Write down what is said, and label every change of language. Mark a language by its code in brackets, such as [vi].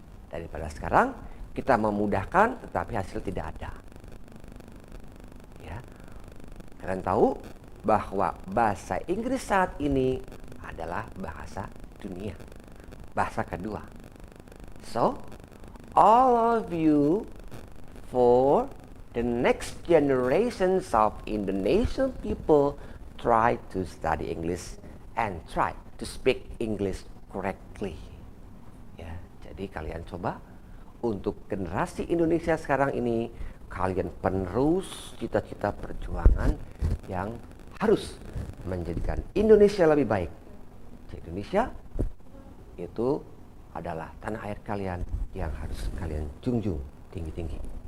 [id] Daripada sekarang kita memudahkan, tetapi hasil tidak ada. Ya, kalian tahu bahwa bahasa Inggris saat ini adalah bahasa dunia, bahasa kedua. [en] So, all of you, for the next generations of Indonesian people, try to study English and try to speak English correctly. [id] Ya, jadi kalian coba untuk generasi Indonesia sekarang ini, kalian penerus cita-cita perjuangan yang harus menjadikan Indonesia lebih baik. Indonesia itu adalah tanah air kalian yang harus kalian junjung tinggi-tinggi.